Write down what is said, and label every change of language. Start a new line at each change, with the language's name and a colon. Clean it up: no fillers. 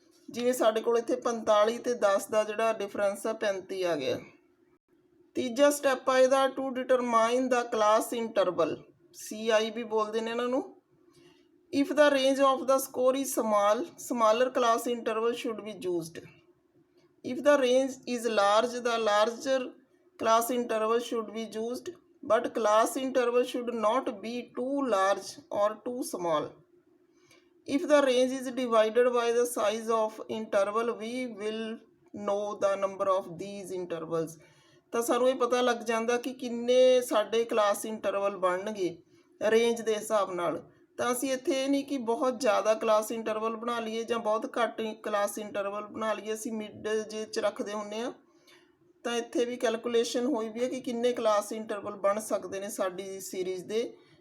Punjabi: ਜਿਵੇਂ ਸਾਡੇ ਕੋਲ ਇੱਥੇ 45 ਅਤੇ 10 ਦਾ ਜਿਹੜਾ ਡਿਫਰੈਂਸ ਆ 35 ਆ ਗਿਆ। ਤੀਜਾ ਸਟੈਪ ਆ ਇਹਦਾ
English: to determine the class interval,
Punjabi: CI ਵੀ ਬੋਲਦੇ ਨੇ ਇਹਨਾਂ ਨੂੰ।
English: If the range of the score is small, smaller class interval should be used. If the range is large, the larger class interval should be used, but class interval should not be too large or too small. If the range is divided by the size of interval, we will know the number of these intervals.
Punjabi: ਤਾਂ ਸਾਨੂੰ ਇਹ ਪਤਾ ਲੱਗ ਜਾਂਦਾ ਕਿ ਕਿੰਨੇ ਸਾਡੇ class interval ਬਣਨਗੇ ਰੇਂਜ ਦੇ ਹਿਸਾਬ ਨਾਲ। ਤਾਂ ਅਸੀਂ ਇੱਥੇ ਇਹ ਨਹੀਂ ਕਿ ਬਹੁਤ ਜ਼ਿਆਦਾ ਕਲਾਸ ਇੰਟਰਵਲ ਬਣਾ ਲਈਏ ਜਾਂ ਬਹੁਤ ਘੱਟ ਕਲਾਸ ਇੰਟਰਵਲ ਬਣਾ ਲਈਏ, ਅਸੀਂ ਮਿਡ ਜੇ 'ਚ ਰੱਖਦੇ ਹੁੰਦੇ ਹਾਂ। ਤਾਂ ਇੱਥੇ ਵੀ ਕੈਲਕੂਲੇਸ਼ਨ ਹੋਈ ਵੀ ਹੈ ਕਿ ਕਿੰਨੇ ਕਲਾਸ ਇੰਟਰਵਲ ਬਣ ਸਕਦੇ ਨੇ ਸਾਡੀ ਸੀਰੀਜ਼ ਦੇ।